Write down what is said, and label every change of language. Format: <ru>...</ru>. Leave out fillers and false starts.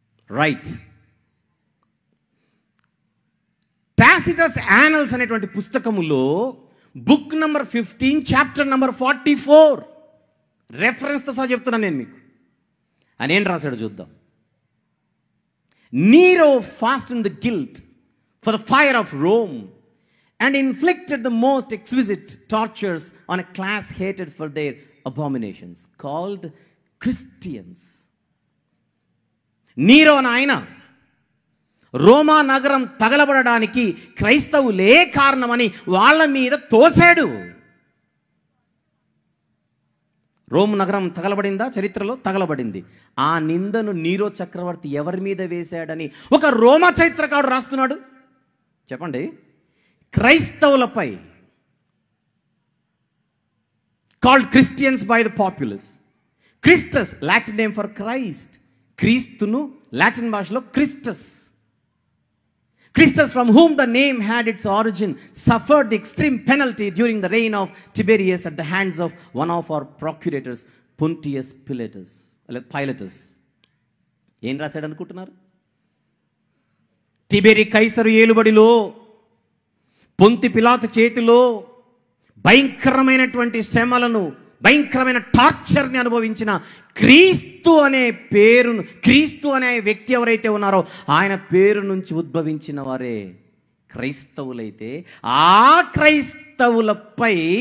<en>Right.</en> <te>Tacitus annals అనేటువంటి పుస్తకములో book number 15 chapter number 44 రెఫరెన్స్తో సహా చెప్తున్నాను నేను మీకు. ఆయన ఏం రాశాడు చూద్దాం.</te> <en>Nero fastened the guilt for the fire of Rome and inflicted the most exquisite tortures on a class hated for their abominations, called Christians.</en> <te>Nero అని ఆయన రోమా నగరం తగలబడడానికి క్రైస్తవులే కారణమని వాళ్ళ మీద తోశాడు. రోమ్ నగరం తగలబడిందా? చరిత్రలో తగలబడింది. ఆ నిందను నీరో చక్రవర్తి ఎవరి మీద వేశాడని ఒక రోమా చరిత్రకారుడు రాస్తున్నాడు. చెప్పండి. క్రైస్తవులపై.</te> <en>Called Christians by the populace. Christus Latin name for Christ.</en> <te>క్రీస్తును లాటిన్ భాషలో Christus.</te> <en>Christus, from whom the name had its origin, suffered the extreme penalty during the reign of Tiberius at the hands of one of our procurators, Pontius Pilatus.</en> <te>ఏం రాశాడు అనుకుంటున్నారు? తిబెరి కైసరు ఏలుబడిలో, పొంతి పిలాతు చేతిలో భయంకరమైనటువంటి శ్రమలను, భయంకరమైన టార్చర్ని అనుభవించిన క్రీస్తు అనే పేరును, క్రీస్తు అనే వ్యక్తి ఎవరైతే ఉన్నారో ఆయన పేరు నుంచి ఉద్భవించిన వారే క్రైస్తవులైతే, ఆ క్రైస్తవులపై</te>